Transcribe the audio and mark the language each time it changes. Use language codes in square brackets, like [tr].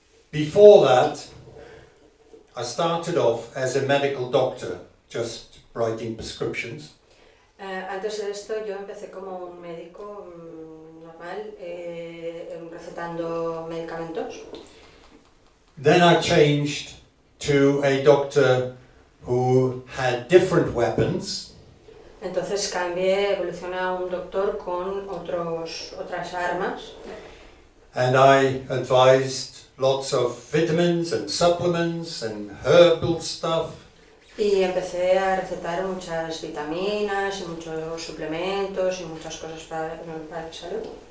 [en] Before that, I started off as a medical doctor, just writing prescriptions. [es] Antes de esto yo empecé como un médico normal, recetando medicamentos. [en] Then I changed to a doctor who had different weapons. [es] Entonces evolucioné a un doctor con otras armas. [en] And I advised lots of vitamins and supplements and herbal stuff. [es] Y empecé a recetar muchas vitaminas y muchos suplementos y muchas cosas para la salud.